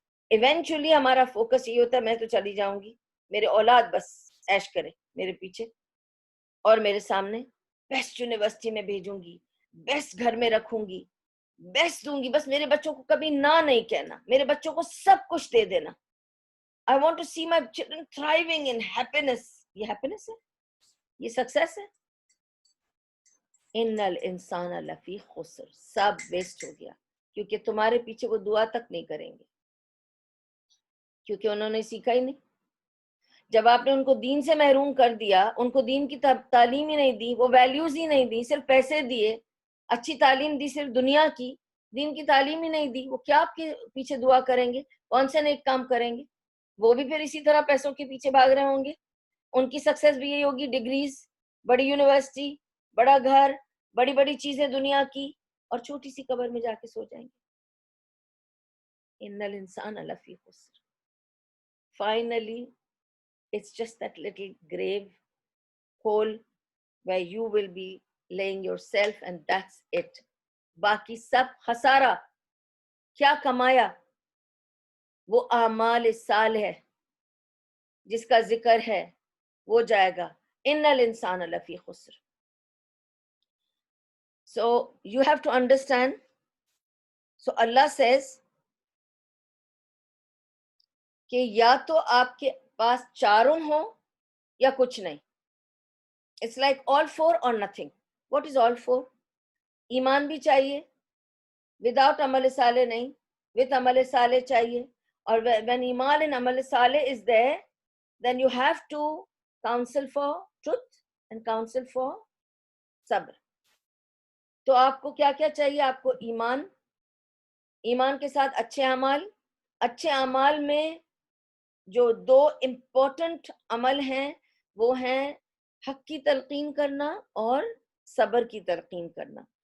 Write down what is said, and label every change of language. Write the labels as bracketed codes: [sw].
[ur] Eventually ہمارا focus یہ ہوتا ہے میں تو چلی جاؤں گی, میرے اولاد بس ایش کرے میرے پیچھے, اور میرے سامنے بیسٹ یونیورسٹی میں بھیجوں گی, بیسٹ گھر میں رکھوں گی, بیسٹ دوں گی. بس میرے بچوں کو کبھی نہ نہیں کہنا, میرے بچوں کو سب کچھ دے دینا. [en] I want to see my children thriving in happiness. [ur] یہ happiness ہے, یہ success ہے. [ar] ان الانسان لفی خسر, [ur] سب ویسٹ ہو گیا, کیونکہ تمہارے پیچھے وہ دعا تک نہیں کریں گے, کیونکہ انہوں نے سیکھا ہی نہیں. جب آپ نے ان کو دین سے محروم کر دیا, ان کو دین کی تعلیم ہی نہیں دی, وہ ویلیوز ہی نہیں دی, صرف پیسے دیے, اچھی تعلیم دی صرف دنیا کی, دین کی تعلیم ہی نہیں دی, وہ کیا آپ کے پیچھے دعا کریں گے؟ کون سے نیک کام کریں گے؟ وہ بھی پھر اسی طرح پیسوں کے پیچھے بھاگ رہے ہوں گے. ان کی سکسیس بھی یہی ہوگی, ڈگریز, بڑی یونیورسٹی, بڑا گھر, بڑی بڑی چیزیں دنیا کی, اور چھوٹی سی قبر میں جا کے سو جائیں گے. [ar] ان الانسان لفی خسر. [en] Finally, it's just that little grave hole where you will be laying yourself, and that's it. [ur] باقی سب خسارہ. کیا کمایا؟ وہ اعمال صالح جس کا ذکر ہے وہ جائے گا. [ar] ان الانسان لفی خسر. [en] So you have to understand. So Allah says [ur] کہ یا تو آپ کے پاس چاروں ہوں یا کچھ نہیں. [en] It's like all four or nothing. What is all four? [ur] ایمان بھی چاہیے, وداؤٹ عمل صالح نہیں, with عمل صالح چاہیے. [en] اور when ایمان and عمل صالح is there, then you have to counsel for truth and counsel for صبر. [ur] تو آپ کو کیا کیا چاہیے؟ آپ کو ایمان کے ساتھ اچھے اعمال. اچھے اعمال میں جو دو امپورٹنٹ عمل ہیں وہ ہیں حق کی تلقین کرنا اور صبر کی تلقین کرنا.